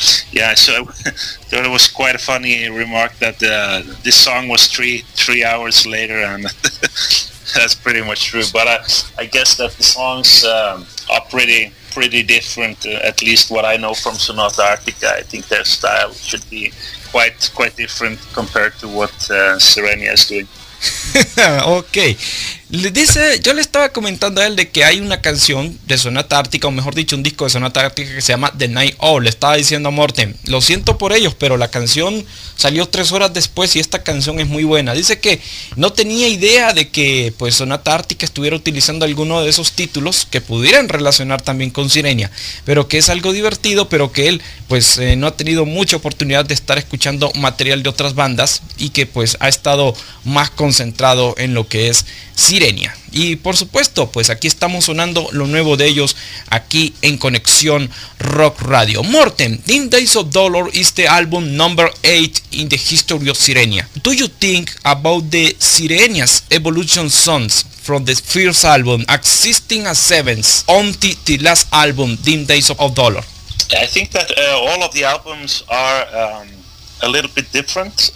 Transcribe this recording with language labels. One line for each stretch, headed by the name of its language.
English: Yeah, so I thought it was quite a funny remark that this song was three hours later, and that's pretty much true. But I guess that the songs are pretty different. At least what I know from Sonata Arctica, I think their style should be quite different compared to what Sirenia is doing.
Spanish: Ok, le dice, yo le estaba comentando a él de que hay una canción de Sonata Arctica, o mejor dicho un disco de Sonata Arctica que se llama The Night Owl. Le estaba diciendo a Morten, lo siento por ellos, pero la canción salió 3 horas después y esta canción es muy buena. Dice que no tenía idea de que pues Sonata Arctica estuviera utilizando alguno de esos títulos que pudieran relacionar también con Sirenia, pero que es algo divertido, pero que él pues no ha tenido mucha oportunidad de estar escuchando material de otras bandas y que pues ha estado más concentrado en lo que es Sirenia. Y por supuesto, pues aquí estamos sonando lo nuevo de ellos aquí en Conexión Rock Radio.
English: Mortem, Dim Days of Dolor is the album number 8 in the history of Sirenia. Do you think about the Sirenia's evolution songs from the first album existing as 7s until the last album, Dim Days of Dolor? I think that all of the albums are a little bit different.